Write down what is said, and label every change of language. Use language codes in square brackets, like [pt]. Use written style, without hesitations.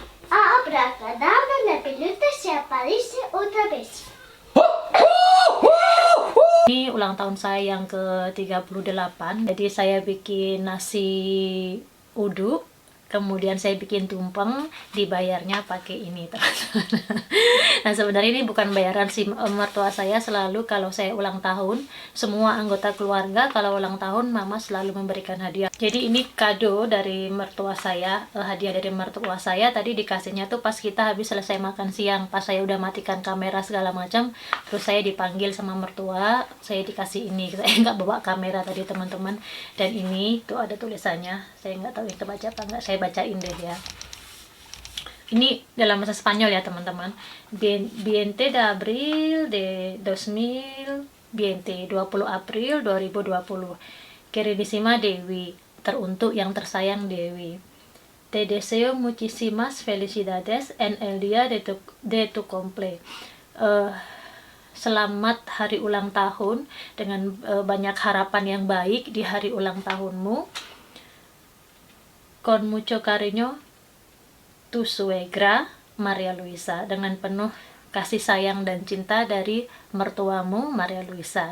[es] Abracadabra, la pelota se aparece otra vez. [id] Ini ulang tahun saya yang ke-38. Jadi saya bikin nasi uduk, kemudian saya bikin tumpeng, dibayarnya pakai ini, teman-teman. Nah, sebenarnya ini bukan bayaran si mertua saya. Selalu kalau saya ulang tahun, semua anggota keluarga kalau ulang tahun mama selalu memberikan hadiah. Jadi ini kado dari mertua saya, hadiah dari mertua saya. Tadi dikasihnya tuh pas kita habis selesai makan siang, pas saya udah matikan kamera segala macam, terus saya dipanggil sama mertua, saya dikasih ini. Saya nggak bawa kamera tadi, teman-teman. Dan ini tuh ada tulisannya, saya nggak tahu itu baca apa nggak, saya bacain deh ya. Ini dalam bahasa Spanyol ya, teman-teman. [es] 20 de Abril de 2020, [id] 20 April 2020. [es] Queridísima [id] Dewi, teruntuk yang tersayang Dewi. [es] Te deseo muchísimas felicidades en el día de tu cumple. [id] Selamat hari ulang tahun dengan banyak harapan yang baik di hari ulang tahunmu. [es] Con mucho cariño, tu suegra Maria Luisa, [id] dengan penuh kasih sayang dan cinta dari mertuamu Maria Luisa.